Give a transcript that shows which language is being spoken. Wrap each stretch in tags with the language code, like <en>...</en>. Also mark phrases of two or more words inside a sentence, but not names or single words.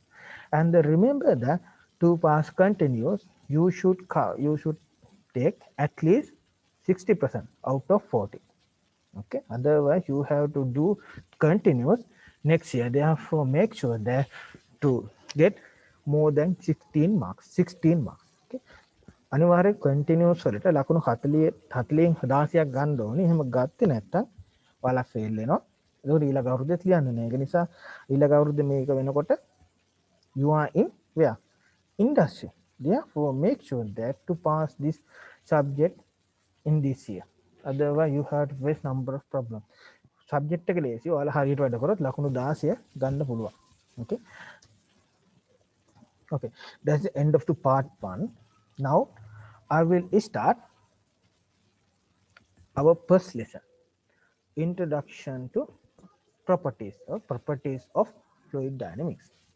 <en>And remember that to pass continuous, you should take at least 60% out of 40. Okay, otherwise you have to do continuous next year. Therefore make sure that to get more than 16 marks.</en> <si>Okay, අනිවාර්ය කන්ටිනියස් වලට ලකුණු 40 40න් 16ක් ගන්න ඕනේ. එහෙම ගත්තේ නැත්නම් ඔයාලා ෆේල් වෙනවා. ඒකට ඊළඟ අවුරුද්දේ ලියන්න නෑ. ඒක නිසා ඊළඟ අවුරුද්දේ මේක වෙනකොට</si> <en>you are in where? Industry. Therefore make sure that to pass this subject in this year. Otherwise you have to face number of problems.</en> <si>Subject එක ලේසි. ඔයාලා හරියට වැඩ කරොත් ලකුණු 16 ගන්න පුළුවන්.</si> <en>Okay. Okay. That's the end of the part 1. Now I will start our first lesson, introduction to properties of fluid dynamics.</en>